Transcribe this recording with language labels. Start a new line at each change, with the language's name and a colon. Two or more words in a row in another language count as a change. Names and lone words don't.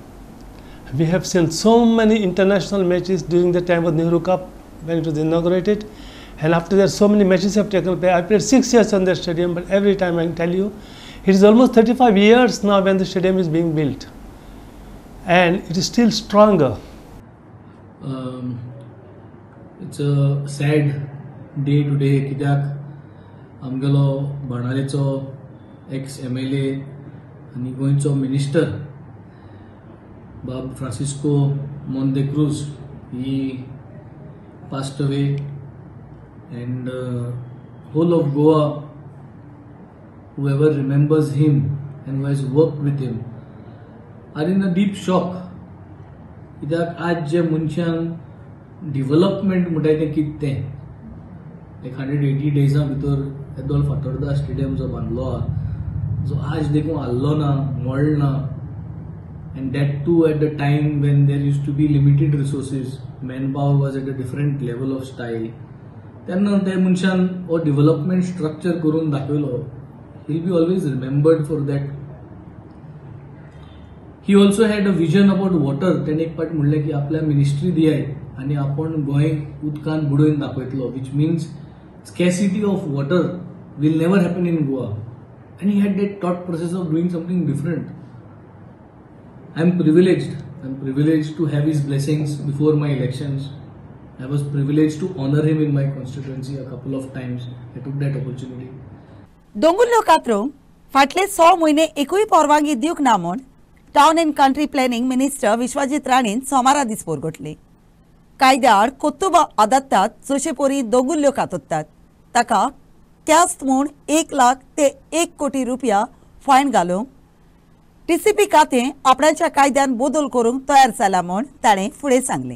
English: We have seen so many international matches during the time of Nehru Cup when it was inaugurated, and after that so many matches have taken place. I played 6 years on that stadium, but every time I can tell you, it is almost 35 years now when the stadium is being built, and it is still stronger. It's a sad day today
Konkani: कित्याक आमगेलो बाणावलेचो एक्स MLA आनी गोंयचो मिनिस्टर बाब फ्रांसिस्को मोंते दा क्रूज
English: he passed away, and whole of Goa, whoever remembers him and who has worked with him, are in a deep shock.
Konkani: कित्याक आज जे मनशान डेव्हलपमेंट म्हणटाय तें कितें तें 180 डेजा भितर येदोल फातोर्डा स्टेडियम जो बांदलो आहा, जो आज देखून हाल्लो ना, मोडना,
English: and that too at the time when there used to be limited resources, manpower was at a different level of style.
Konkani: तेन्ना त्या मनशान हो
English: development structure
Konkani: करून दाखयलो.
English: He'll be always remembered for that. He also had a vision about water.
Konkani: तेणे एक पाट म्हणलें की आपल्या मिनिस्ट्री दियाय आनी आपण गोंय उदकान बुडोवन दाखयतलो,
English: which means scarcity of water will never happen in Goa. And he had that thought process of doing something different. I'm privileged to have his blessings before my elections. I was privileged to honor him in my constituency a couple of times. I took that opportunity.
Konkani: दोंगुल्लो कात्रो फाटले 100 म्हयने एकूय परवानगी दिवंक ना म्हूण
English: Town and Country Planning Minister
Konkani: विश्वजीत राणेन सोमारा दीस पोरगोटले. कायद्या आड कोत्तुबा आदत्तात जशे परी दोंगुल्ल्यो कातोत्तात ताका त्यास्त म्हूण 1 लाख ते 1 कोटी रुपया फायन घालूंक TCP खातें आपणाच्या कायद्यान बदल करूंक तयार जाला म्हूण ताणें फुडें सांगलें.